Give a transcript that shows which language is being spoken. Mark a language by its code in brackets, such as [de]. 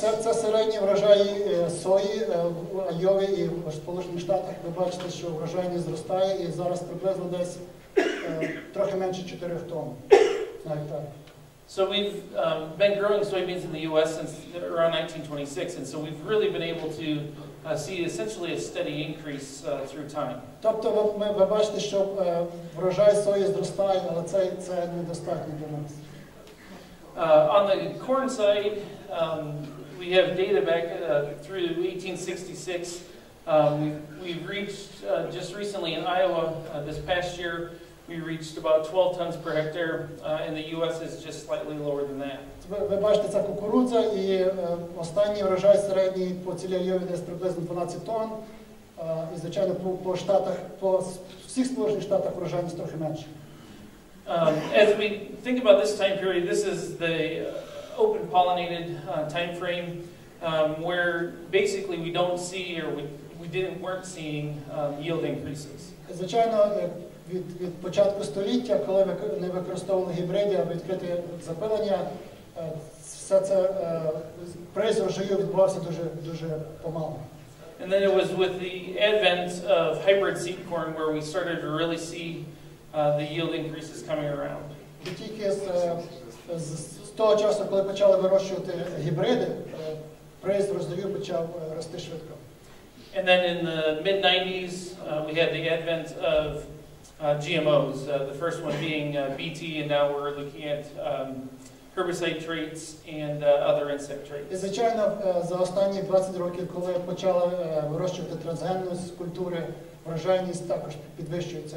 [uk] Це середні врожаї сої в Айові і в Сполучених Штатах. Ви бачите, що врожайність зростає і зараз приблизно десь трохи менше 4 тонн на гектар. [en] So we've been growing soybeans in the U.S. since around 1926, and so we've really been able to see essentially a steady increase through time. [uk] Тобто ви бачите, що врожай сої зростає, але це недостатньо для нас. [en] On the corn side, we have data back through 1866. We've reached, just recently in Iowa, this past year, we reached about 12 tons per hectare. In the U.S. is just slightly lower than that. [uk] Ви бачите, це кукурудза, і останній врожай середній по цілій Айові десь приблизно 12 тонн. І, звичайно, по штатах, по всіх Сполучених Штатах врожайність трохи менше. [en] As we think about this time period, this is the open pollinated time frame where basically we don't see or weren't seeing yield increases. [uk] Звичайно, від початку століття, коли не використовували гібриди, а відкрите запилення, все це приз врожаю відбувався дуже помалу. [en] And then it was with the advent of hybrid seed corn where we started to really see the yield increases coming around. [uk] І тільки з того часу, коли почали вирощувати гібриди, приз врожаю почав рости швидко. [en] And then in the mid-90s, we had the advent of GMOs, the first one being BT, and now we're looking at herbicide traits and other insect traits. [uk] І, звичайно, за останні 20 років, коли почали вирощувати трансгенні культури, врожайність також підвищується.